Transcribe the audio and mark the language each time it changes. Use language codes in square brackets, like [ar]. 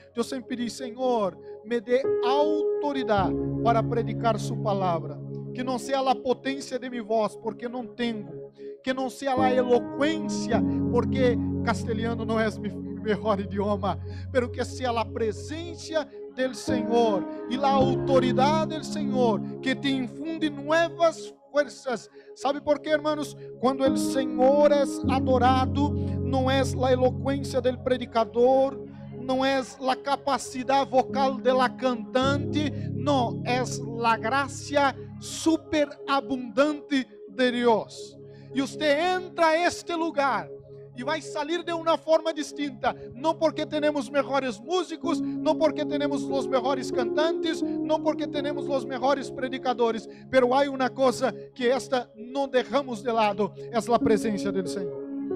[pt] Eu sempre pedi, Senhor, me dê autoridade para predicar sua palavra, que não seja a potência de minha voz, porque não tenho, que não seja a eloquência, porque castelhano não é meu melhor idioma, [es] pero [pt] que seja a presença do Senhor e a autoridade do Senhor que te infunde novas fuerzas. [es] ¿Sabe por qué, hermanos? Cuando el Señor es adorado, no es la elocuencia del predicador, no es la capacidad vocal de la cantante, no, es la gracia superabundante de Dios. Y usted entra a este lugar [pt] e vai sair de uma forma distinta, não porque temos melhores músicos, não porque temos os melhores cantantes, não porque temos os melhores predicadores, pero há uma coisa que esta não deixamos de lado, é a presença do Senhor.